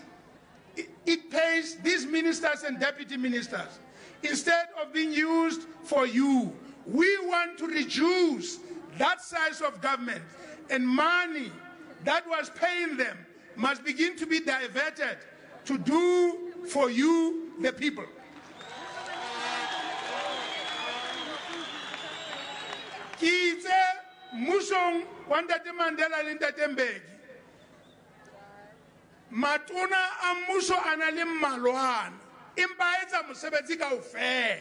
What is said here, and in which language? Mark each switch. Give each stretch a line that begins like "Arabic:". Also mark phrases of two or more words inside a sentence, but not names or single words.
English: It pays these ministers and deputy ministers instead of being used for you. We want to reduce that size of government, and money that was paying them must begin to be diverted to do for you, the people.
Southern Sotho: Kitse musong wa Ntate Mandela le Ntate Mbeki, matona a mmuso a na le mmalwana empa a etsa mosebetsi kaofela.